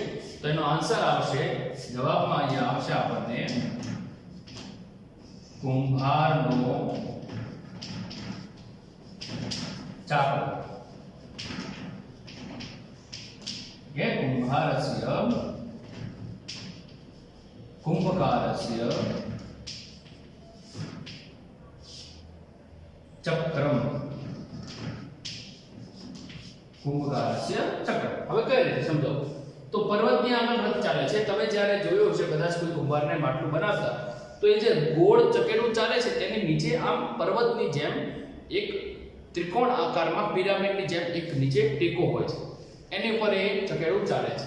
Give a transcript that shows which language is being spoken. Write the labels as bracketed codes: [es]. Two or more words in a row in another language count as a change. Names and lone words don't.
[gu] તો એનો આન્સર આવશે, જવાબમાં અહીંયા આવશે આપણને કુંભારનો ચાકડો. [sa] કે કુંભારસ્ય कुंभकारस्य चक्रम, कुंभकारस्य चक्रम. [gu] હવે કઈ રીતે સમજો? તો પર્વતની આગળ રથ ચાલે છે. તમે જ્યારે જોયો છે કદાચ કોઈ કુંભારને માટલું બનાવતા, તો એ જે ગોળ ચકેડું ચાલે છે તેની નીચે આમ પર્વતની જેમ એક ત્રિકોણ આકારમાં પિરામિડની જેમ એક નીચે ટેકો હોય છે, એની ઉપર એ ચકેડું ચાલે છે.